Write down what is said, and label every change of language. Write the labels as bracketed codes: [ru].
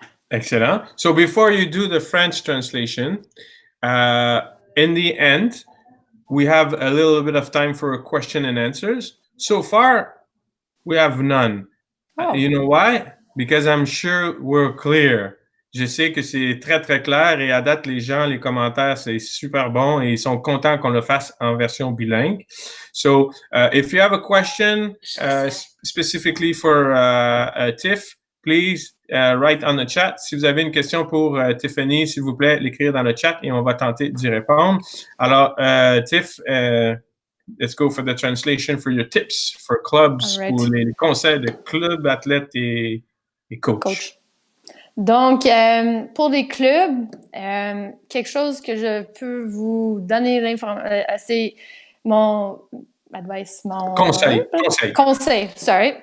[en] Excellent. So before you do the French translation, in the end, we have a little bit of time for question and answers. So far, we have none. Oh. You know why? Because I'm sure we're clear. [fr] Je sais que c'est très, très clair et à date, les gens, les commentaires, c'est super bon et ils sont contents qu'on le fasse en version bilingue. [en] So, if you have a question specifically for Tiff, please write on the chat. [fr] Si vous avez une question pour Tiffany, s'il vous plaît, l'écrire dans le chat et on va tenter d'y répondre. [en] Alors, Tiff, let's go for the translation for your tips for clubs, right. [fr] pour les conseils de clubs, athlètes et coach. Donc, pour les clubs, quelque chose que je peux vous donner l'information, c'est mon advice, mon conseil, sorry.